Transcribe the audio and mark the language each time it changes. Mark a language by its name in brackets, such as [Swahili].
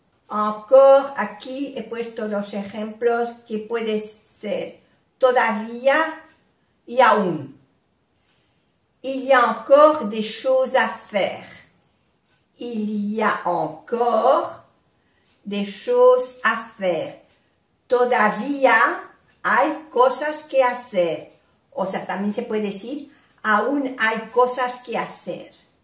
[Spanish] Encore, aquí he puesto dos ejemplos que puede ser todavía y aún. [French] Il y a encore des choses à faire. Il y a encore des choses à faire. [Spanish] Todavía hay cosas que hacer. O sea, también se puede decir, aún hay cosas que hacer.